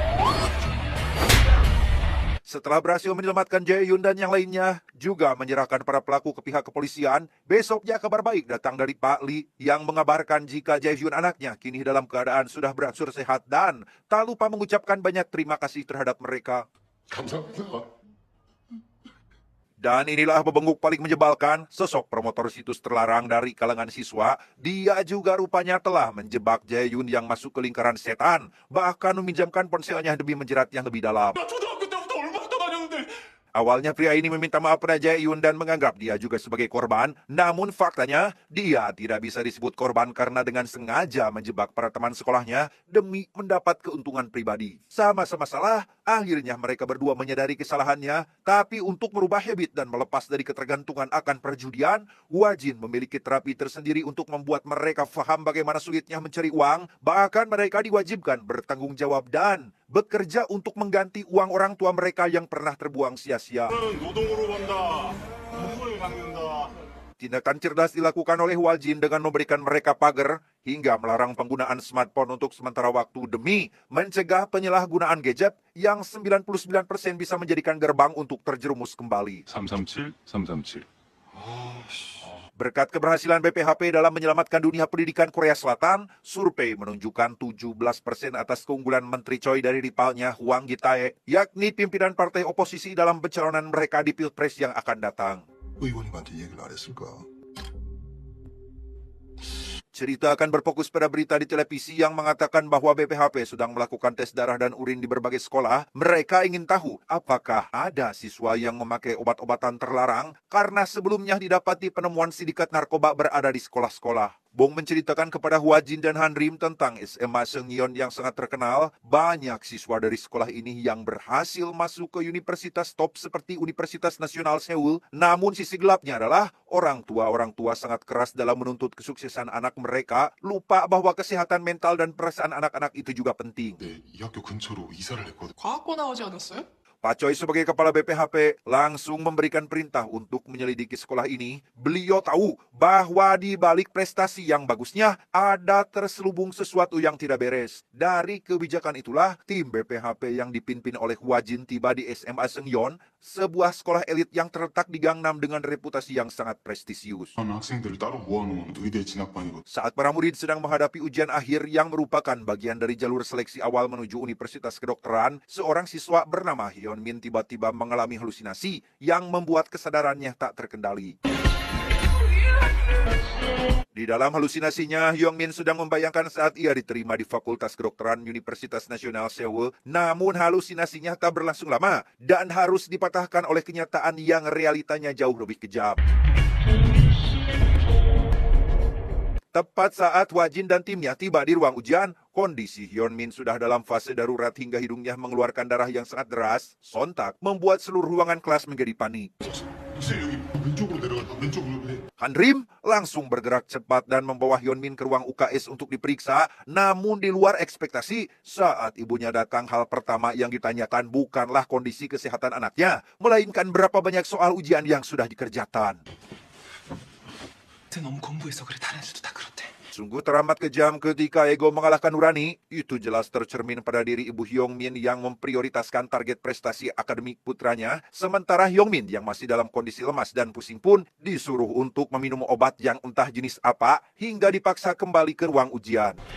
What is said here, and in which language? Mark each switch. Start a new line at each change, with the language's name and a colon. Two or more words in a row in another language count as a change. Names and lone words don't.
Indonesian: Setelah berhasil menyelamatkan Jae-yoon dan yang lainnya, juga menyerahkan para pelaku ke pihak kepolisian, besoknya kabar baik datang dari Pak Lee yang mengabarkan jika Jae-yoon anaknya kini dalam keadaan sudah berangsur sehat dan tak lupa mengucapkan banyak terima kasih terhadap mereka.
Korean: 감사합니다.
Indonesian: Dan inilah bebenguk paling menjebalkan, sosok promotor situs terlarang dari kalangan siswa. Dia juga rupanya telah menjebak Jae-yoon yang masuk ke lingkaran setan, bahkan meminjamkan ponselnya demi menjerat yang lebih dalam.
Korean: 나 초등학교 때부터 얼마나 다녔는데
Indonesian: Awalnya pria ini meminta maaf pada Jae-yoon dan menganggap dia juga sebagai korban. Namun faktanya, dia tidak bisa disebut korban karena dengan sengaja menjebak para teman sekolahnya demi mendapat keuntungan pribadi. Sama-sama salah, akhirnya mereka berdua menyadari kesalahannya. Tapi untuk merubah habit dan melepas dari ketergantungan akan perjudian, Hwajin memiliki terapi tersendiri untuk membuat mereka paham bagaimana sulitnya mencari uang. Bahkan mereka diwajibkan bertanggung jawab dan bekerja untuk mengganti uang orang tua mereka yang pernah terbuang sia-sia.
Korean: 노동으로 번다. 누구를 갚는다.
Indonesian: Tindakan cerdas dilakukan oleh Hwajin dengan memberikan mereka pagar hingga melarang penggunaan smartphone untuk sementara waktu demi mencegah penyalahgunaan gadget yang 99% bisa menjadikan gerbang untuk terjerumus kembali. 337, 337. Berkat keberhasilan BPHP dalam menyelamatkan dunia pendidikan Korea Selatan, survei menunjukkan 17% atas keunggulan Menteri Choi dari rivalnya Hwang Gi-tae, yakni pimpinan partai oposisi dalam pencalonan mereka di Pilpres yang akan datang.
Korean: 의원님한테 얘기를 안 했을까?
Indonesian: Cerita akan berfokus pada berita di televisi yang mengatakan bahwa BPHP sedang melakukan tes darah dan urin di berbagai sekolah. Mereka ingin tahu apakah ada siswa yang memakai obat-obatan terlarang karena sebelumnya didapati penemuan sindikat narkoba berada di sekolah-sekolah. Bong menceritakan kepada Hwajin dan Handrim tentang SMA Seungyeon yang sangat terkenal. Banyak siswa dari sekolah ini yang berhasil masuk ke universitas top seperti Universitas Nasional Seoul. Namun sisi gelapnya adalah orang tua sangat keras dalam menuntut kesuksesan anak mereka, lupa bahwa kesehatan mental dan perasaan anak-anak itu juga penting.
Korean: 네, 이 학교 근처로 이사를 했거든. 과학고 나오지 않았어요?
Indonesian: Pak Choi sebagai kepala BPHP langsung memberikan perintah untuk menyelidiki sekolah ini. Beliau tahu bahwa di balik prestasi yang bagusnya ada terselubung sesuatu yang tidak beres. Dari kebijakan itulah tim BPHP yang dipimpin oleh Hwajin tiba di SMA Seungyeon, sebuah sekolah elit yang terletak di Gangnam dengan reputasi yang sangat prestisius.
Korean: 한 학생들을 따로 모아놓은 의대 진학반이거든.
Indonesian: Saat para murid sedang menghadapi ujian akhir yang merupakan bagian dari jalur seleksi awal menuju Universitas Kedokteran, seorang siswa bernama Hyun Min tiba-tiba mengalami halusinasi yang membuat kesadarannya tak terkendali. Di dalam halusinasinya, Hyungmin sedang membayangkan saat ia diterima di Fakultas Kedokteran Universitas Nasional Seoul. Namun halusinasinya tak berlangsung lama dan harus dipatahkan oleh kenyataan yang realitanya jauh lebih kejam. Tepat saat Wajin dan timnya tiba di ruang ujian, kondisi Hyunmin sudah dalam fase darurat hingga hidungnya mengeluarkan darah yang sangat deras. Sontak membuat seluruh ruangan kelas menjadi panik.
Korean: 선생님 여기 왼쪽으로 내려갔다 왼쪽으로 해.
Indonesian: Hanrim langsung bergerak cepat dan membawa Hyunmin ke ruang UKS untuk diperiksa. Namun di luar ekspektasi, saat ibunya datang, hal pertama yang ditanyakan bukanlah kondisi kesehatan anaknya, melainkan berapa banyak soal ujian yang sudah dikerjakan.
Korean: 너무 공부해서 그래. 다른 애들도 다 그렇대.
Indonesian: Sungguh teramat kejam ketika ego mengalahkan nurani. Itu jelas tercermin pada diri ibu Hyungmin yang memprioritaskan target prestasi akademik putranya. Sementara Hyungmin yang masih dalam kondisi lemas dan pusing pun disuruh untuk meminum obat yang entah jenis apa hingga dipaksa kembali ke ruang ujian.